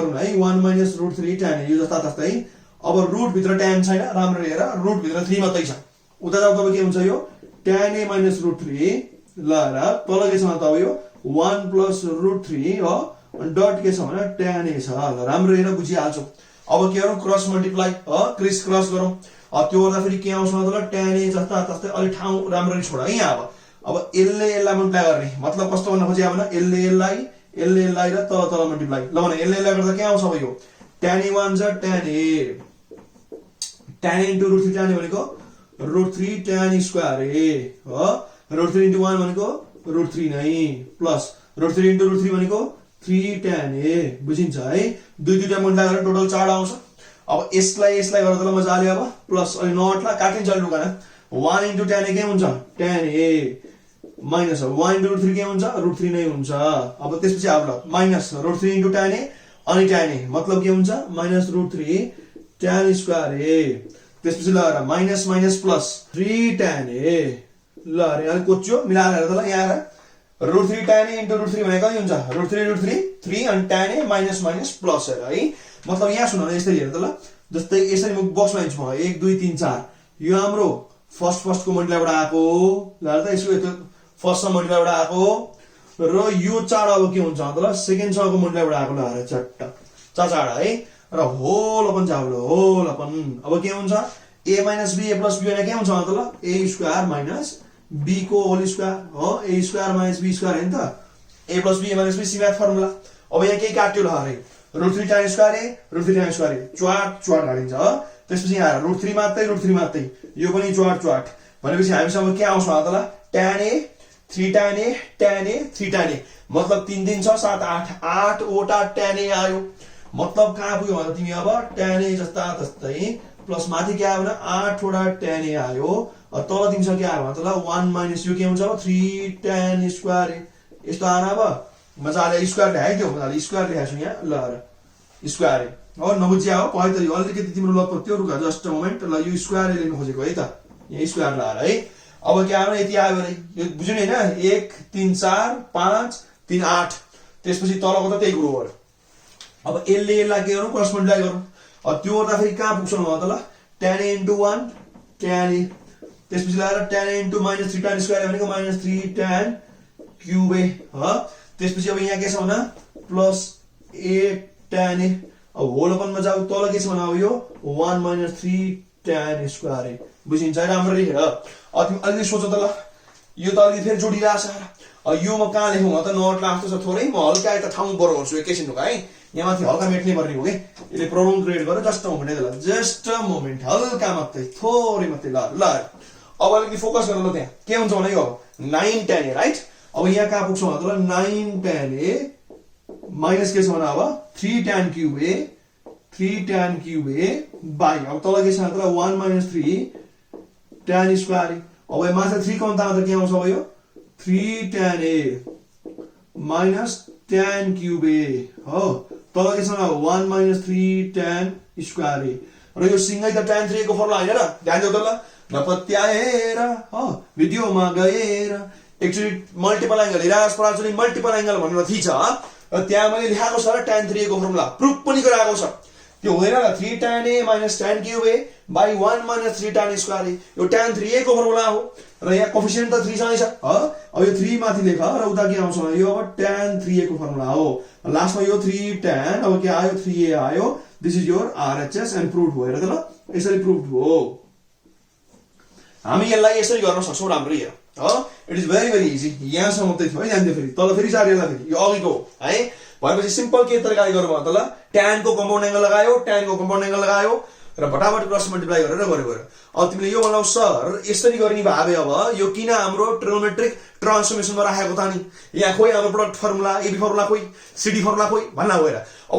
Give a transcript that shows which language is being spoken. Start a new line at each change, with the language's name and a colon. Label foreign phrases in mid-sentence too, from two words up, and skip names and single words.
Nepali: गरौँ है 1 - √3 tan a यो जस्ता तस्तै अब रुट भित्र tan छैन राम्रो हेर रुट भित्र 3 मात्रै छ उता जाऊ तब के हुन्छ यो tan a - √3 ल र तल के छ त अब यो 1 + √3 हो अनि डट के छ भने tan a छ ल राम्रो हेर बुझिहाल्छौ अब के गरौँ
English: cross multiply criss cross
Nepali: गरौँ त्यो गर्दा फेरि के आउँछ त ल tan a जस्ता तस्तै अलि ठाउँ राम्ररी छोड है यहाँ अब यसले यसलाई मल्टिप्लाई गर्ने मतलब कस्तो भन्न खोजे भने यसले यसलाई र तल मल्टिप्लाई ल भने यसले यसलाई गर्दा के आउँछ अब यो tan a 1 = tan a tan a * √3 tan a भनेको √3 tan square a हो √3 * 1 भनेको √3 नै प्लस √3 * √3 भनेको 3 tan a बुझिन्छ है दुईटा मल्टिप्लाई गरेर टोटल 4 आउँछ अब यसलाई गर्दा ल मजाले अब प्लस अनि नटला काटिन्छ लुकान 1 * tan a के हुन्छ tan a माइनस 1 * √3 के हुन्छ √3 नै हुन्छ अब त्यसपछि अब ल माइनस √3 * tan a अनि tan a मतलब के हुन्छ -√3 tan square a त्यसपछि ल माइनस प्लस 3 tan a ल अरे अलि कोच्यो मिलाएर हेर्दा ल यहाँ √3 tan a * √3 भनेको के हुन्छ √3 3 अनि tan a माइनस प्लस है मतलब यहाँ सुन न यसरी हेर्दा ल जस्तै यसरी म बक्समा हिन्छु म 1 2 3 4 यो हाम्रो फर्स्ट को मल्टिप्लाईबाट आको ल हेर्दा यसको यतो फर्स्ट मल्टिप्लाईबाट आको र यो 4 अब के हुन्छ त ल सेकेन्ड सँगको मल्टिप्लाईबाट आको ल हेर चट्ट 4 है र होल अपन जाऊ ल होल अपन अब के हुन्छ a - b a + b भने के हुन्छ त ल a² - b को
English: whole square
Nepali: हो a² - b² हैन त a + b a - b सी म्याथ फर्मुला अब यहाँ के काट्यो ल हरे √3 tan square a √3 tan square a च्वाट काटिन्छ त्यसपछि यहाँ √3 मात्रै यो पनि च्वाट भनेपछि हामीसँग के आउँछ त ल tan a 3 tan a tan a 3 tan a मतलब 3 3 6 7 8 8 वटा tan a आयो मतलब कहाँ पुग्यो भन्दा तिमी अब tan a जस्ता तस्तै प्लस माथि के आयो भने 8 वटा tan a आयो तल दिन्छ के आयो त ल 1 माइनस यो के हुन्छ अब 3 tan स्क्वायर यस्तो आएन अब मजाले स्क्वायर ल्याइदियो मजाले स्क्वायर ल्याएको छु यहाँ ल स्क्वायर हो नबुझ्या हो पहिले त अलिकति तिम्रो लत त्यो रुका
English: just moment
Nepali: ल यो स्क्वायर लेख्नु खोजेको है त यहाँ स्क्वायर लाएर है अब के आयो यति आयो भने यो बुझ्नु नि हैन 1 3 4 5 3 8 त्यसपछि तलको त त्यही कुरो हो अब यसलाई के गर्नु क्रस मल्टिप्लाई गर्नु अब त्यो गर्दा फेरि कहाँ पुग्छौ त ल tan a into 1 tan a त्यसपछि लाएर tan a into -3 tan स्क्वायर भनेको -3 tan क्यूब a ह त्यसपछि अब यहाँ के छ भने प्लस a tan a अब होल अपनमा जाऊ तल के छ भने अब यो 1 - 3 tan स्क्वायर a बुझिन्छ राम्ररी हेर अब तिमी अलि सोच त ल यो त अलि फेरि जोडिरहेछ अब यो म कहाँ लेखौँ त नोट लाग्छ छ थोरै म हल्का यता ठाउँ बरो गर्छु एकैछिन रुक है यहाँ माथि हल्का मेट्नै पर्ने हो के यसले
English: problem create
Nepali: गरेर
English: just moment
Nepali: ल
English: just moment
Nepali: हल्का मात्रै थोरै मात्रै ल ल अब अलिकति फोकस गर्नु ल त्यहाँ के हुन्छ भने यो 9 tan a राइट अब यहाँ कहाँ पुग्छौ त ल 9 tan a माइनस के छ भने अब 3 tan क्यूब a 3 tan क्यूब a बाई अब तल के छ त ल 1 - 3 tan स्क्वायर अब यो माथि 3 कौन त के आउँछ अब यो 3 tan a minus tan cube a हो तल के छ 1 - 3 tan स्क्वायर a र यो सिंगै त tan 3 को फर्मुला हैन र ध्यान दिउ त ल नपत्याएर हो भिडियोमा गएर एक्चुअली
English: multiple angle
Nepali: हिरास पराजुली
English: multiple angle
Nepali: भनेर थी छ त्यहाँ मैले लेखाएको छ र tan 3 को फर्मुला प्रुफ पनि गराएको छ त्यो होइन र 3 tan a minus tan cube a by 1 - 3 tan स्क्वायर a यो tan 3a को फर्मुला हो र यहाँ कोफिसिएन्ट त 3 सँगै छ अब यो 3 माथि लेख र उता के आउँछ यो अब tan 3a को फर्मुला हो लास्टमा यो 3 tan अब के आयो 3a आयो
English: this is your RHS
Nepali: एन्ड प्रुफ हो हेर त ल यसरी प्रुफ हो हामी यसलाई यसरी गर्न सक्छौं राम्ररी हेर
English: it is very easy
Nepali: यहाँसम्म मात्रै थियो है ध्यान दियो फेरि तल फेरि सारिएला फेरि यो अघिको है भनेपछि सिम्पल के तरिकाले गर्नु भयो त ल tan को
English: compound angle
Nepali: लगायो tan को
English: compound angle
Nepali: लगायो र फटाफट
English: cross multiply
Nepali: गरेर गरे अब तिमीले यो भन्नु सर यसरी गर्ने भावे अब यो किन हाम्रो
English: trigonometric transformation
Nepali: राखेको त नि यहाँ खोइ हाम्रो
English: product formula
Nepali: एबी फर्मुला खोइ सिडी फर्मुला खोइ भन्न गएर अब